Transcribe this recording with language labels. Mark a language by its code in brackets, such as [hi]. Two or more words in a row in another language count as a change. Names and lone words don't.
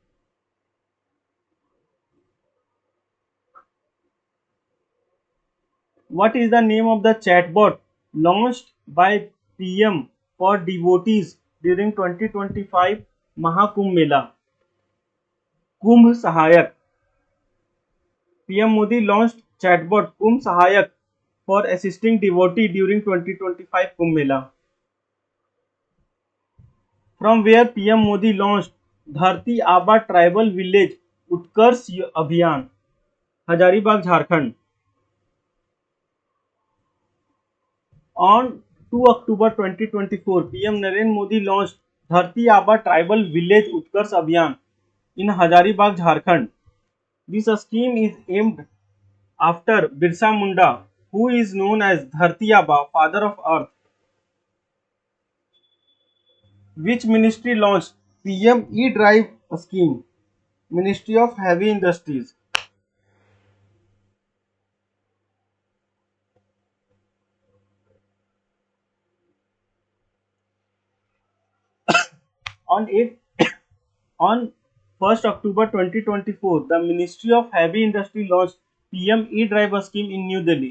[en] What is the name of the chatbot launched by PM for devotees during 2025 Mahakumbh Mela? Kumbh Sahayak. PM Modi launched chatbot Kumbh Sahayak for assisting devotees during 2025 Kumbh Mela. From where PM Modi launched Dharti Aba Tribal Village Utkarsh Abhiyan? Hazaribagh, Jharkhand. On 2 October 2024, PM Narendra Modi launched Dharti Aba Tribal Village Utkarsh Abhiyan in Hazaribagh, Jharkhand. This scheme is aimed after Birsa Munda, who is known as Dharti Aba, Father of Earth. Which ministry launched PM E-Drive scheme? Ministry of Heavy Industries. On 8 on 1st October 2024, the Ministry of Heavy Industry launched PM E-Drive scheme in New Delhi.